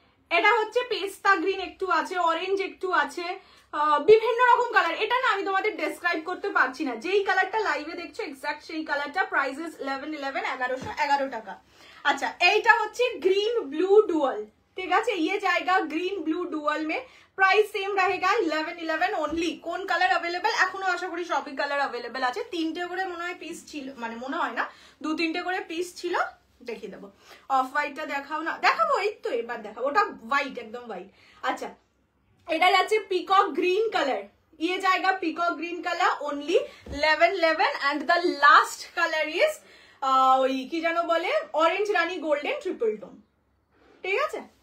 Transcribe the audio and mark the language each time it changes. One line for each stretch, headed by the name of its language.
Bangla: এটা হচ্ছে পেস্তা গ্রিন একটু আছে, অরেঞ্জ একটু আছে, বিভিন্ন রকম কালার। এটা না আমি তোমাদের ডেসক্রাইব করতে পারছি না, যেই কালারটা লাইভে দেখছো এক্সাক্ট সেই কালারটা। প্রাইসেস 1111 টাকা। अच्छा এইটা হচ্ছে গ্রিন ব্লু ডুয়াল, ঠিক আছে,
Hindi: ये जाएगा ग्रीन ब्लू डुअल में, प्राइस सेम रहेगा 1111 ओनली।
Bangla: কোন কালার अवेलेबल এখনো আশা করি সবই কালার अवेलेबल আছে। তিনটে করে মনে হয় পিস ছিল, মানে মনে হয় না, দু তিনটে করে পিস ছিল। দেখিয়ে দেবো, অফ হোয়াইটটা দেখাও না, দেখাবো এই তো এবার দেখাবো, ওটা হোয়াইট একদম হোয়াইট। আচ্ছা এটা যাচ্ছে পিকক গ্রিন কালার, ये जाएगा peacock green colour only 1111
English: and the last colour is
Bangla: ওই কি যেন বলে অরেঞ্জ রানী গোল্ডেন ট্রিপল টোন, ঠিক আছে।